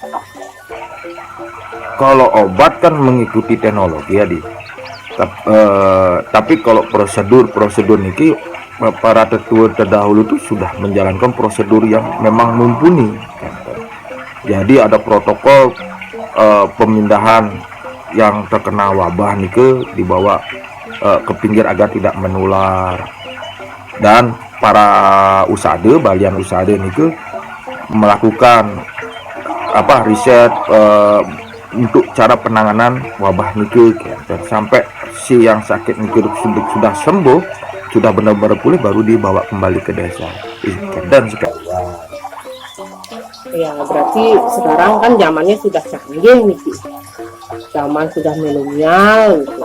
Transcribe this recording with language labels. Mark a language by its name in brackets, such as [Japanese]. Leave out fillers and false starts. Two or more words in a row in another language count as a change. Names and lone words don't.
[Indonesian] Kalau obat kan mengikuti teknologi ya, tapi kalau prosedur niki para tetua terdahulu itu sudah menjalankan prosedur yang memang mumpuni. Jadi ada protokol pemindahan yang terkena wabah nike dibawa ke pinggir agar tidak menular. Dan para usade, balian usade nike melakukan riset untuk cara penanganan wabah nike, dan sampai si yang sakit nike sudah sembuh, sudah benar-benar pulih, baru dibawa kembali ke desa. Dan sekarang ya berarti sekarang kan zamannya sudah canggih nih, zaman sudah milenial gitu.